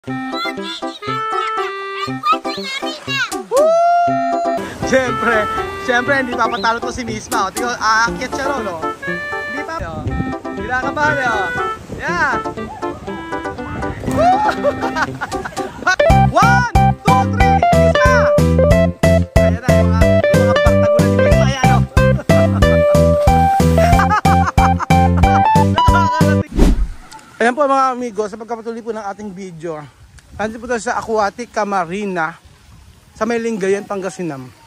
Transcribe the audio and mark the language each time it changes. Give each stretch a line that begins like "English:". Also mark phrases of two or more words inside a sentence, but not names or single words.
Filipino: Siyempre, hindi pa patalo to si Misma. O, tingnan, aakyat siya ron, o. Hindi pa, o. Kinakabahan, o. Yeah. 1, 2, 3, Misma! Ayan na, yung mga pagtagulan ni Misma. Ayan, o. Ayan po mga amigo, sa pagkapatuloy po ng ating video. Nandito po tayo sa Aquatica Marina sa may Lingayen, Pangasinan.